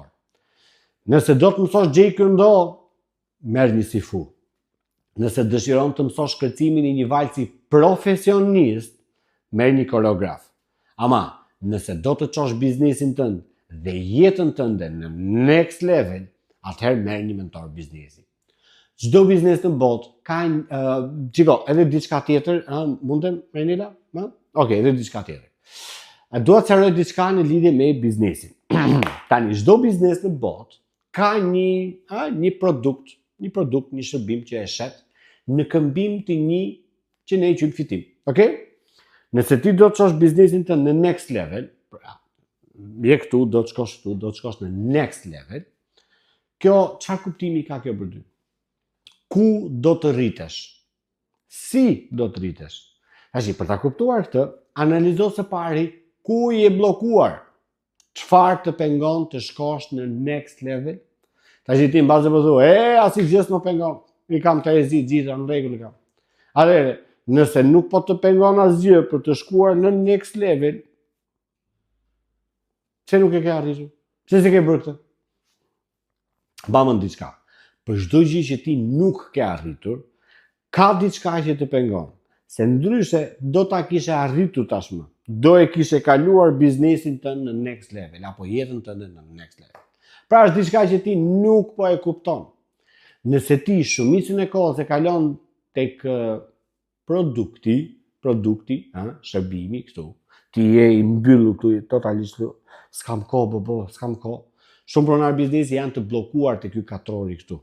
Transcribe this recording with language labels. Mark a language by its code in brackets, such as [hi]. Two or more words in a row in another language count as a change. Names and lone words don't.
[sq] Nëse do të mësosh Jeet Kune Do, merr një sifu. Nëse dëshiron të mësosh kërcimin i një valci profesionist, merr një koreograf. Ama, nëse do të çosh biznesin tënd dhe jetën tënde në [en] next level, [sq] atëherë merr një mentor biznesi. Çdo biznes në botë ka edhe diçka tjetër, mundem Renela? Okej, edhe diçka tjetër. Dua të sqaroj diçka në lidhje me biznesin. Tani çdo biznes në botë ka një produkt një produkt, një shërbim që e shet në këmbim të një që ne e qymë fitim. Okay? Nëse ti do të çosh biznesin të në [en] next level, [sq] je këtu, do të shkosh këtu, do të shkosh në [en] next level, [sq] kjo, çfarë kuptimi ka kjo për ty? Ku do të rritesh? Si do të rritesh? Tashi, për ta kuptuar këtë, analizo së pari ku je bllokuar. Çfarë të pengon të shkosh në [en] next level? [sq] Tashi ti mbase po thua, asnjë gjë s'më pengon. I kam të ezi gjitha në rregull kam. Atëherë, nëse nuk po të pengon asgjë për të shkuar në [en] next level, [sq] pse nuk e ke arritur? Pse s'e ke bërë këtë? Bamën diçka. Për çdo gjë që ti nuk ke arritur, ka diçka që të pengon. Se ndryshe do ta kishe arritur tashmë. Do e kishe kaluar biznesin tënd në [en] next level [sq] apo jetën tënde në [en] next level. [sq] Pra është diçka që ti nuk po e kupton. Nëse ti shumicën e kohës e kalon tek produkti, shërbimi këtu, ti je i mbyllur këtu totalisht, s'kam kohë, s'kam kohë. Shumë pronar biznesi janë të bllokuar te ky katrori këtu.